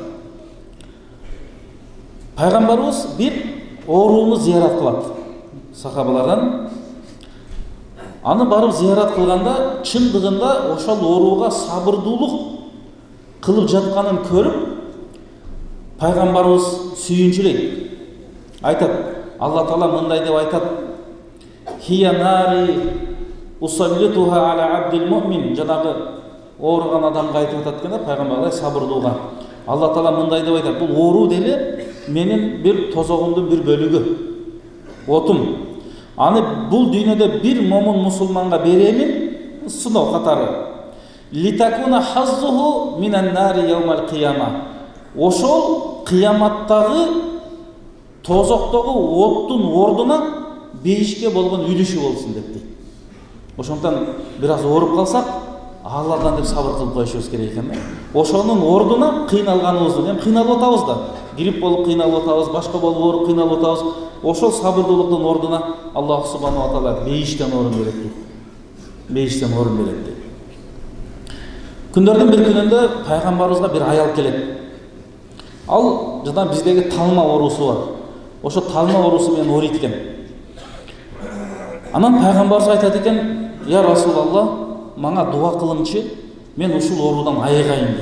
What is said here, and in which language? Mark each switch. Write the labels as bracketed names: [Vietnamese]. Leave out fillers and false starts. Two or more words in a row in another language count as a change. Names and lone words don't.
[Kyrgyz] Пайгамбарыбыз бир ооруну зыярат кылат сахабалардан. Аны барып зыярат кылганда, чындыгында ошол ооруга сабырдуулук кылып жатканын көрүп, пайгамбарыбыз сүйүнчүлөйт. Айтат, Алла Таала мындай деп айтат: [Arabic] "هي ناري أسلطها على عبدي المؤمن", [Kyrgyz] жанагы ооруган адамга айтып атат экен, пайгамбардай сабырдууга. Алла Таала мындай деп айтат: "Бул оору деле менин бир тозогумдун бир бөлүгү, отум. Аны бул дүйнөдө бир момун мусулманга беремин, сыноо катары. [Arabic] لتكون حظه من النار يوم القيامة". [Kyrgyz] Ошол кыяматтагы тозоктогу оттун ордуна бейишке болгон үлүшү болсун деп дейт. Ошондон бир аз ооруп калсак, Алладан деп сабыр кылып коюшубуз керек экен. Ошонун ордуна кыйналганыбызды, эми кыйналып атабыз да, грипп болуп кыйналып атабыз, башка болуп ооруп кыйналып атабыз. Ошол сабырдуулуктун ордуна Аллах [Arabic] سبحانه وتعالى [Kyrgyz] бейиштен орун берет дейт. Бейиштен орун берет дейт. Күндөрдүн бир күнүндө пайгамбарыбызга бир аял келет. Ал жадан биздеги талма оорусу бар. Ошо талма оорусу менен ооруйт экен. Анан пайгамбарыбыз айтат экен: [Arabic] "يا رسول الله, [Kyrgyz] мага дуа кылыңчы, мен ушул оорудан айыгайын" дейт.